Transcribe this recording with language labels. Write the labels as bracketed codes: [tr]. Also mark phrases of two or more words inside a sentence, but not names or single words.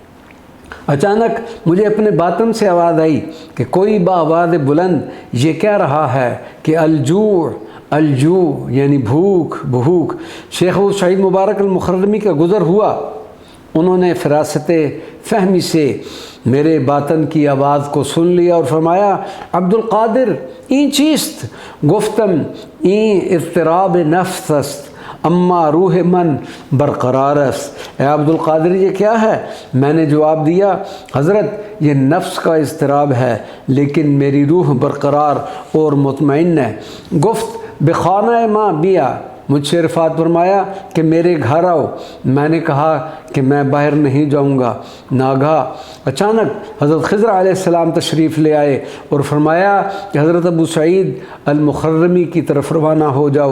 [ur] اچانک مجھے اپنے باطن سے آواز آئی کہ کوئی بآواز بلند یہ کہہ رہا ہے کہ [ar] الجوع الجوع، [ur] یعنی بھوک بھوک۔ شیخ ابو سعید مبارک المخرمی کا گزر ہوا۔ انہوں نے فراست فہمی سے میرے باطن کی آواز کو سن لیا اور فرمایا، عبد القادر [fa] این چیست؟ گفتم این اضطراب نفس است اما روح من برقرار است۔ [ur] اے عبد القادر یہ کیا ہے؟ میں نے جواب دیا، حضرت یہ نفس کا اضطراب ہے لیکن میری روح برقرار اور مطمئن ہے۔ [fa] گفت بخانہ ماں بیا، [ur] مجھ سے عرفات فرمایا کہ میرے گھر آؤ۔ میں نے کہا کہ میں باہر نہیں جاؤں گا۔ ناگہاں اچانک حضرت خضر علیہ السلام تشریف لے آئے اور فرمایا کہ حضرت ابو سعید المخرمی کی طرف روانہ ہو جاؤ۔